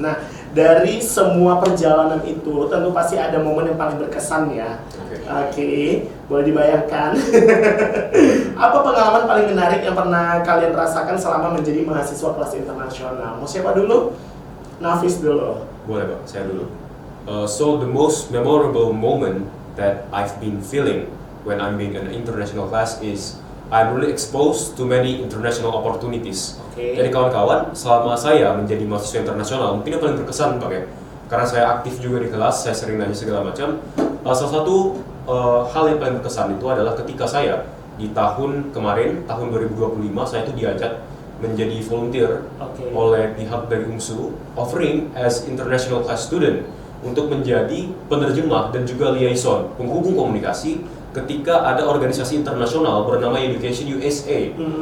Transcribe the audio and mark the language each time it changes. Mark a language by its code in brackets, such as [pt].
[id] Nah, dari semua perjalanan itu tentu pasti ada momen yang paling berkesan ya. Oke, boleh dibayangkan. Apa pengalaman paling menarik yang pernah kalian rasakan selama menjadi mahasiswa kelas internasional? Mau siapa dulu? Nafis dulu. Boleh Pak, saya dulu. [en] So the most memorable moment that I've been feeling when I'm being an international class is I'm really exposed to many international opportunities. [id] Oke. Jadi kawan-kawan, selama saya menjadi mahasiswa internasional, mungkin yang paling berkesan Pak ya, karena saya aktif juga di kelas, saya sering nanya segala macam. Salah satu hal yang paling berkesan itu adalah ketika saya di tahun kemarin, tahun 2025, saya itu diajak menjadi volunteer oleh pihak dari UMSU, [en] offering as international class student [id] untuk menjadi penerjemah dan juga liaison, penghubung komunikasi ketika ada organisasi internasional bernama Education USA